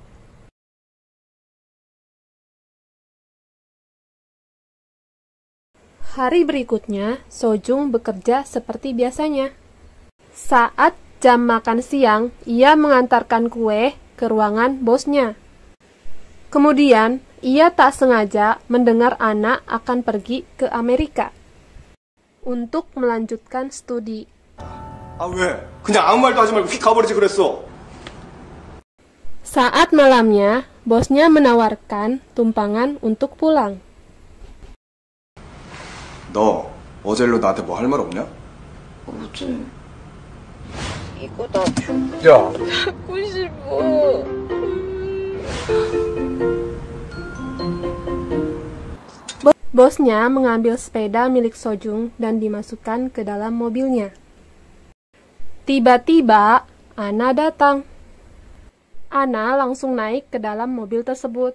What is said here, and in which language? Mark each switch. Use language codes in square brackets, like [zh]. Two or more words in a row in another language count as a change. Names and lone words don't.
[id] Hari berikutnya, Sojung bekerja seperti biasanya. Saat jam makan siang, ia mengantarkan kue ke ruangan bosnya. Kemudian, ia tak sengaja mendengar Anna akan pergi ke Amerika untuk melanjutkan studi. [ko] 아, 왜? 그냥 아무 말도 하지 말고 휙 가버리지 그랬어. [id] Saat malamnya, bosnya menawarkan tumpangan untuk pulang. [ko] 너 어제 일로 나한테 뭐 할 말 없냐? 어제 이거 나 야, 갖고 싶어. [id] Bosnya mengambil sepeda milik Sojung dan dimasukkan ke dalam mobilnya. Tiba-tiba, Anna datang. Anna langsung naik ke dalam mobil tersebut.